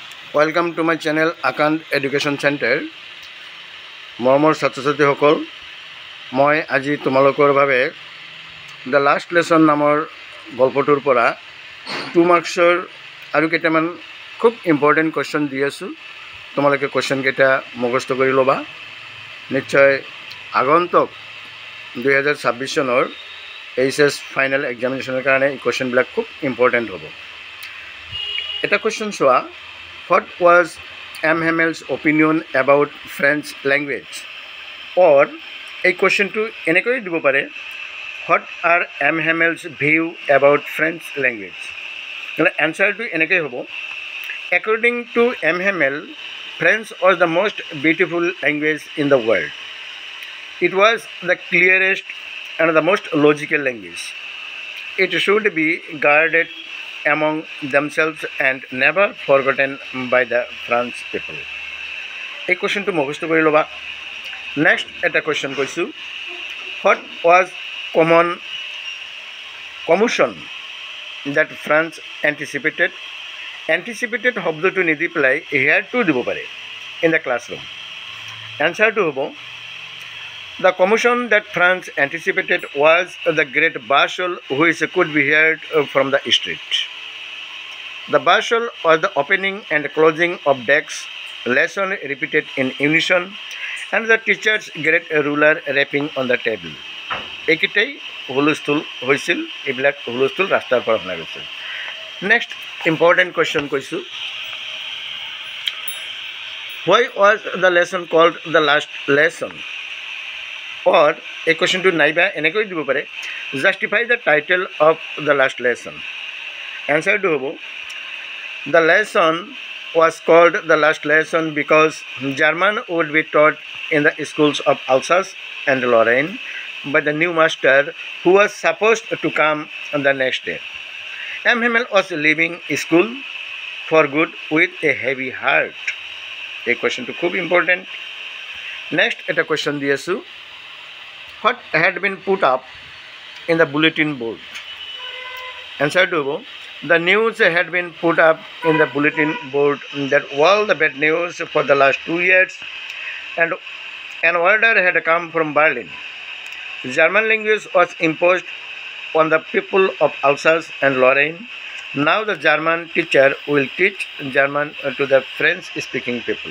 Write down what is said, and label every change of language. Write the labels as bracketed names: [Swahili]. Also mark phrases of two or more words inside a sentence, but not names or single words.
[English] Welcome to my channel Akant Education Center. [Assamese] মৰমৰ ছাত্ৰ-ছাত্ৰীসকল, মই আজি তোমালোকৰ বাবে দ্য লাষ্ট লেসন নামৰ গল্পটোৰ পৰা 2 মাৰ্কছৰ আৰু কেইটামান খুব [English] important question [Assamese] দি আছোঁ। তোমালোকে কুৱেশ্যন কেইটা মুখস্থ কৰি ল'বা। নিশ্চয় আগন্তুক 2026 চনৰ [English] HS final examination [Assamese] কাৰণে এই কুৱেশ্যনবিলাক খুব ইম্পৰ্টেণ্ট হ'ব। এটা কুৱেশ্যন চোৱা, [English] what was M. Hammel's opinion about French language? Or a question to enquiry [Assamese] দিব পাৰে, [English] what are M. Hammel's view about French language? The answer to enquiry হ'ব, according to M. Hammel, French was the most beautiful language in the world. It was the clearest and the most logical language. It should be guarded among themselves and never forgotten by the French people. A question to [Assamese] মুখস্থ কৰি ল'বা। Next এটা question কৈছোঁ, [English] what was commotion that France anticipated? Anticipated [Assamese] শব্দটো নিদি পেলাই [English] here to [Assamese] দিব পাৰে [English] in the classroom. Answer to হ'ব, the commotion that France anticipated was the great bustle which could be heard from the street. The bustle was the opening and closing of desks, lesson repeated in unison, and the teacher's great ruler rapping on the table. [Assamese] এইকেইটাই হুলস্থুল হৈছিল, এইবিলাক হুলস্থুল ৰাস্তাৰ পৰা শুনা গৈছিল। নেক্সট [English] important question [Assamese] কৈছোঁ, [English] why was the lesson called the last lesson? Or a question to [Assamese] নাইবা এনেকৈ দিব পাৰে, [English] justify the title of the last lesson. Answer to হ'ব, the lesson was called the last lesson because German would be taught in the schools of Alsace and Lorraine by the new master who was supposed to come on the next day. M. Hammel was leaving school for good with a heavy heart. A question to খুব important. [Assamese] Next এটা question দি আছোঁ, [English] what had been put up in the bulletin board? Answer to হ'ব, the news had been put up in the bulletin board that all the bad news for the last 2 years and an order had come from Berlin. German language was imposed on the people of Alsace and Lorraine. Now the German teacher will teach German to the French speaking people.